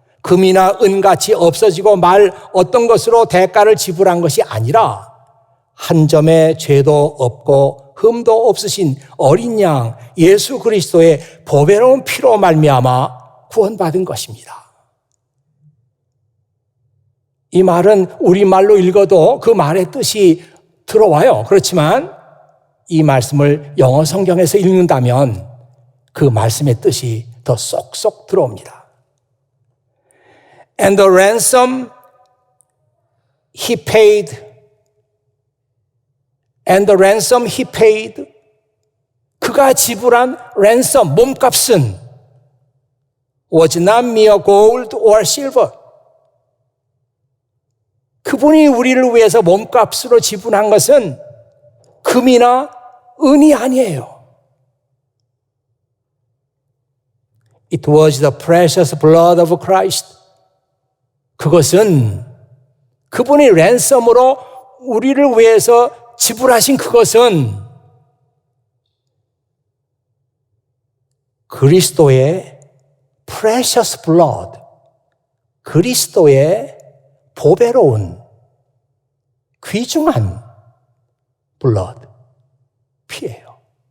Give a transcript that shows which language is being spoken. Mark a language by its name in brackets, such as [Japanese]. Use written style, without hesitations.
[Korean] 금이나 은같이 없어지고 말 어떤 것으로 대가를 지불한 것이 아니라 한 점의 죄도 없고 흠도 없으신 어린 양 예수 그리스도의 보배로운 피로 말미암아 구원받은 것입니다. 이 말은 우리말로 읽어도 그 말의 뜻이 들어와요. 그렇지만 이 말씀을 영어 성경에서 읽는다면 그 말씀의 뜻이 더 쏙쏙 들어옵니다. [English] And the ransom he paid, and the ransom he paid, [Korean] 그가 지불한 [English] ransom, [Korean] 몸값은 [English] was not mere gold or silver. [Korean] 그분이 우리를 위해서 몸값으로 지불한 것은 금이나 은이 아니에요. [English] It was the precious blood of Christ. [Korean] 그것은 그분이 랜섬으로 우리를 위해서 지불하신 그것은 그리스도의 [English] precious blood, [Korean] 그리스도의 보배로운 귀중한 blood, 피예요.